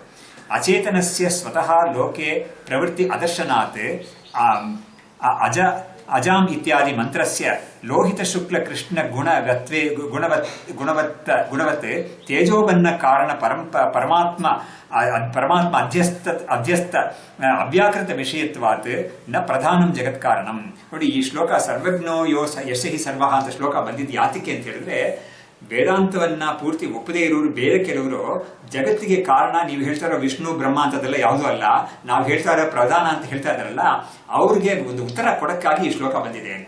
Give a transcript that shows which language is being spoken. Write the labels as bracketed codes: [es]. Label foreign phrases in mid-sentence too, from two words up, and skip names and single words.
[sa] ಅಚೇತನಸ್ಯ ಸ್ವತಃ ಲೋಕೆ ಪ್ರವೃತ್ತಿ ಅದರ್ಶನಾತ್ ಅಜಾಂ ಇತ್ಯಾದಿ ಮಂತ್ರಸ್ಯ ಲೋಹಿತ ಶುಕ್ಲ ಕೃಷ್ಣ ಗುಣವತ್ ತೇಜೋಬನ್ನ ಕಾರಣ ಪರಮಾತ್ಮ ಅಧ್ಯಸ್ತ ಅವ್ಯಾಕೃತ ವಿಷಯತ್ವಾತ್ ನ ಪ್ರಧಾನಂ ಜಗತ್ ಕಾರಣಂ. [kn] ನೋಡಿ, ಈ ಶ್ಲೋಕ [sa] ಸರ್ವಜ್ಞೋ ಯಶಹಿ ಸರ್ವಃ [kn] ಅಂತ ಶ್ಲೋಕ ಬಂದಿದ್ದು ಯಾತಕ್ಕೆ ಅಂತ ಹೇಳಿದ್ರೆ, ವೇದಾಂತವನ್ನ ಪೂರ್ತಿ ಒಪ್ಪದೇ ಇರೋರು ಬೇರೆ ಕೆಲವರು ಜಗತ್ತಿಗೆ ಕಾರಣ ನೀವು ಹೇಳ್ತಾ ಇರೋ ವಿಷ್ಣು ಬ್ರಹ್ಮ ಅಂತದೆಲ್ಲ ಯಾವುದೂ ಅಲ್ಲ, ನಾವು ಹೇಳ್ತಾ ಇರೋ ಪ್ರಧಾನ ಅಂತ ಹೇಳ್ತಾ ಇದ್ದಾರಲ್ಲ, ಅವ್ರಿಗೆ ಒಂದು ಉತ್ತರ ಕೊಡಕ್ಕಾಗಿ ಈ ಶ್ಲೋಕ ಬಂದಿದೆ ಅಂತ.